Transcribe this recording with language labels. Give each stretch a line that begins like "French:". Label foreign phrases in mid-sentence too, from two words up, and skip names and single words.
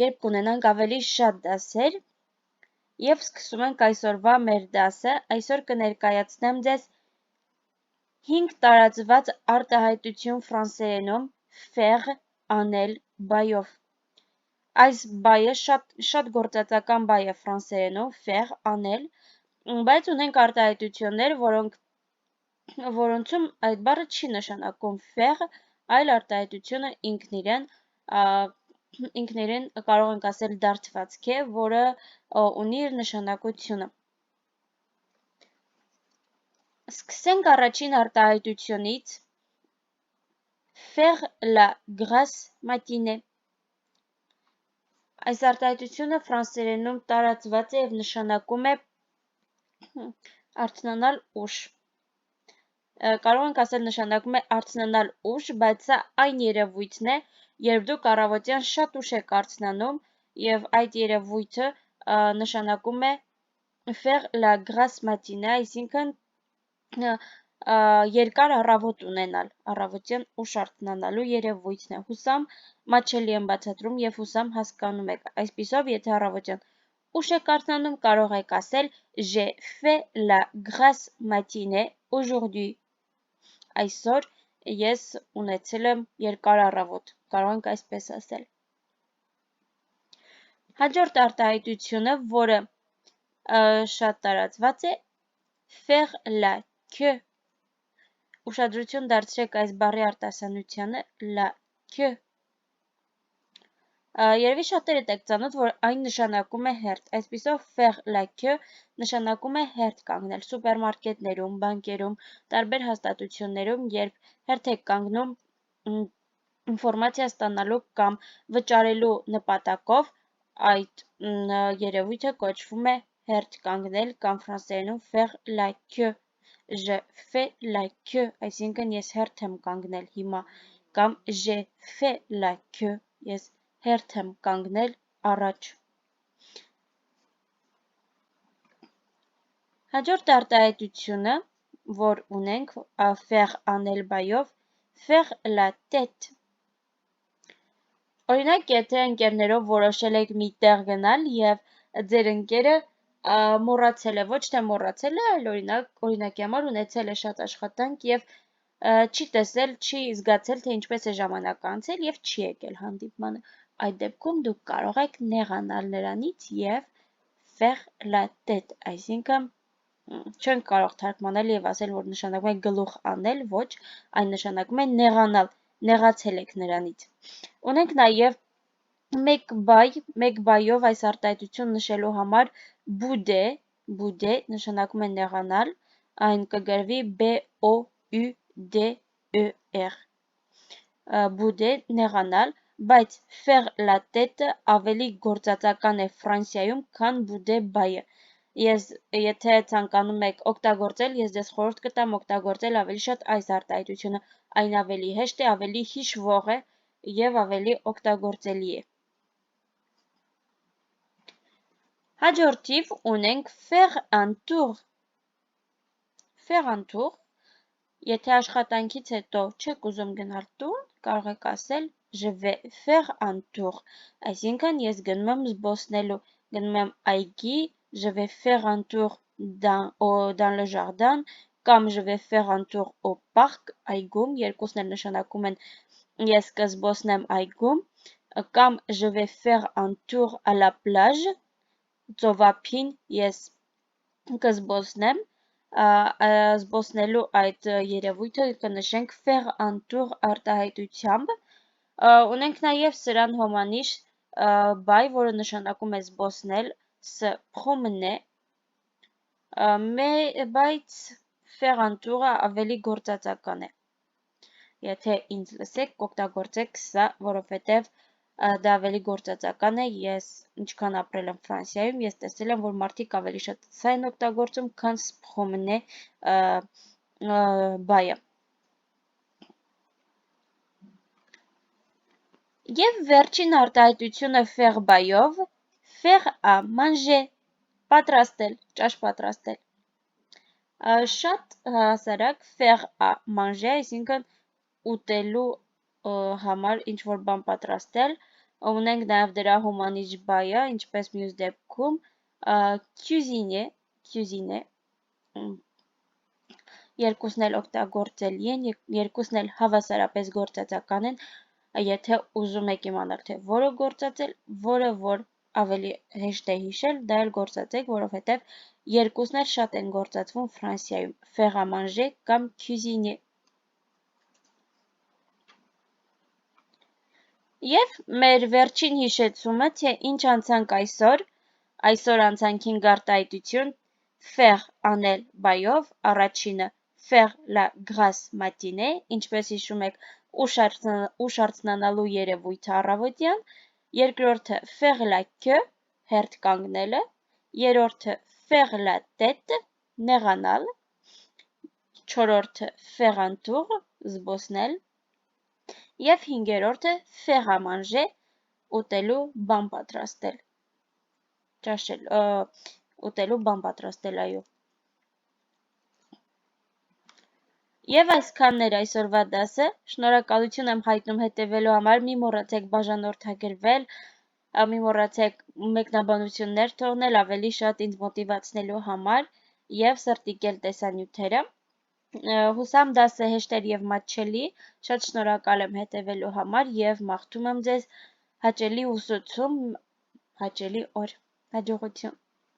Armenian: կերպ կունենանք ավելի շատ դասեր և սկսում ենք այսօրվա մեր դասը, այսօր կներկայացնեմ ձեզ 5 տարածված արտահայտություն ֆրանսերենում faire անել բայով։ Այս բայը շատ գործածական բայ է ֆրանսերենում faire անել, բայց ունենք արտահայտություններ, որոնցում այդ բառը չի նշանակում faire, այլ արտահայտությունը ինքն իրեն կարող ենք ասել դարձվածք է, որը ունի իր նշանակությունը։ Սկսենք առաջին արտահայտությունից
French: faire la grasse matinée։
Armenian: Այս արտահայտությունը ֆրանսերենում տարածված է և նշանակում է արթնանալ ուշ։ Կարող ենք ասել նշանակում է արթնանալ ուշ, բայց սա այն երևույթն է, երբ դուք առավոտյան շատ ուշ եք արթնանում և այդ երևույթը նշանակում է
French: faire la grasse matinée,
Armenian: այսինքն երկար առավոտ ունենալ, առավոտյան ուշ արթնանալու երևույթն է։ Հուսամ մատչելի եմ բացատրում և հուսամ հասկանում եք։ Այսպիսով, եթե առավոտյան ուշ եք արթնանում, կարող եք ասել
French: j'ai fait la grasse matinée aujourd'hui։
Armenian: Այսօր ես ունեցել եմ երկար առավոտ, կարող ենք այսպես ասել։ Հաջորդ արտահայտությունը, որը շատ տարածված է,
French: faire la queue։
Armenian: Ուշադրություն դարձրեք այս բառի արտասանությանը
French: la queue։
Armenian: Երևի շատերդ եք ծանոթ, որ այն նշանակում է հերթ, այսպիսով
French: faire la queue
Armenian: նշանակում է հերթ կանգնել սուպերմարկետներում, բանկերում, տարբեր հաստատություններում, երբ հերթ եք կանգնում ինֆորմացիա ստանալու կամ վճարելու նպատակով, այդ երևույթը կոչվում է հերթ կանգնել կամ ֆրանսերենում
French: faire la queue։ Je fais la queue,
Armenian: այսինքն ես հերթ եմ կանգնել հիմա, կամ
French: j'ai fait la queue,
Armenian: ես հերթ եմ կանգնել առաջ։ Հաջորդ արտահայտությունը, որ ունենք faire անել բայով,
French: faire la tête։
Armenian: Օրինակ, եթե ընկերներով որոշել եք մի տեղ գնալ և ձեր ընկերը մոռացել է, ոչ թե մոռացել է, այլ օրինակի համար ունեցել է շատ աշխատանք և չի տեսել, չի զգացել, թե ինչպես է ժամանակը անցել և չի եկել հանդիպմանը։ Այդ դեպքում դուք կարող եք նեղանալ նրանից և
French: faire la tête,
Armenian: այսինքն չենք կարող թարգմանել և ասել, որ նշանակում է գլուխ անել, ոչ, այն նշանակում է նեղանալ, նեղացել եք նրանից։ Ունենք նաև մեկ բայով այս արտահայտություն նշելու համար bouder նշանակում է նեղանալ, այն կգրվի B-O-U-D-E-R, bouder նեղանալ, բայց
French: faire la tête
Armenian: ավելի գործածական է Ֆրանսիայում, քան bouder բայը։ Եթե ցանկանում եք օգտագործել, ես ձեզ խորհուրդ կտամ օգտագործել ավելի շատ այս արտահայտությունը, այն ավելի հեշտ է, ավելի հիշվող է և ավելի օգտագործելի է։ Հաջորդիվ ունենք
French: faire un tour։ Faire un tour,
Armenian: եթե աշխատանքից հետո չեք ուզում գնալ տուն, կարող եք ասել
French: je vais faire un tour,
Armenian: այսինքն ես գնում եմ զբոսնելու, գնում եմ այգի,
French: je vais faire un tour dans le jardin, կամ je vais faire un tour au parc,
Armenian: այգում, երկուսն էլ նշանակում են ես կզբոսնեմ այգում, կամ
French: je vais faire un tour à la plage,
Armenian: ծովափին ես կզբոսնեմ, զբոսնելու այդ երևույթը կնշենք
French: faire un tour
Armenian: արտահայտությամբ։ Ունենք նաև սրան հոմանիշ բայ, որը նշանակում է զբոսնել, ս promener, բայց faire-un-tour-ը ավելի գործածական է։ Եթե ինձ լսեք, կօգտագործեք սա, որովհետև դա ավելի գործածական է, ես ինչքան ապրել եմ Ֆրանսիայում, ես տեսել եմ, որ մարդիկ ավելի շատ սա են օգտագործում, քան promener բայը։ Եվ վերջին արտահայտությունը faire բայով,
French: faire à manger,
Armenian: պատրաստել, ճաշ պատրաստել։ Շատ հասարակ
French: faire à manger,
Armenian: այսինքն ուտելու համար ինչ-որ բան պատրաստել, ունենք նաև դրա հոմանիշ բայը, ինչպես մյուս դեպքում, cuisiner, երկուսն էլ օգտագործելի են, երկուսն էլ հավասարապես գործածական են, եթե ուզում եք իմանալ, թե որը գործածել, որը որ ավելի հեշտ է հիշել, դա էլ գործածեք, որովհետև երկուսն էլ շատ են գործածվում Ֆրանսիայում,
French: faire à manger կամ cuisiner։
Armenian: Եվ մեր վերջին հիշեցումը, թե ինչ անցանք այսօր անցանք 5 արտահայտություն, faire անել բայով, առաջինը
French: faire la grasse matinée,
Armenian: ինչպես հիշում եք, ուշ արթնանալու երևույթը առավոտյան, երկրորդը
French: faire la queue,
Armenian: հերթ կանգնելը, երրորդը
French: faire la tête,
Armenian: նեղանալ, չորրորդը
French: faire un tour,
Armenian: զբոսնել, և հինգերորդը
French: faire à manger,
Armenian: ուտելու բան պատրաստել, ուտելու բան պատրաստել, այո։ Եվ այսքանն էր այսօրվա դասը, շնորհակալություն եմ հայտնում հետևելու համար, մի մոռացեք բաժանորդագրվել, մի մոռացեք մեկնաբանություններ թողնել ավելի շատ ինձ մոտիվացնելու համար և սրտիկել տեսանյութերը։ Հուսամ դասը հեշտ էր և մատչելի, շատ շնորհակալ եմ հետևելու համար և մաղթում եմ ձեզ հաճելի ուսուցում, հաճելի օր, հաջողություն։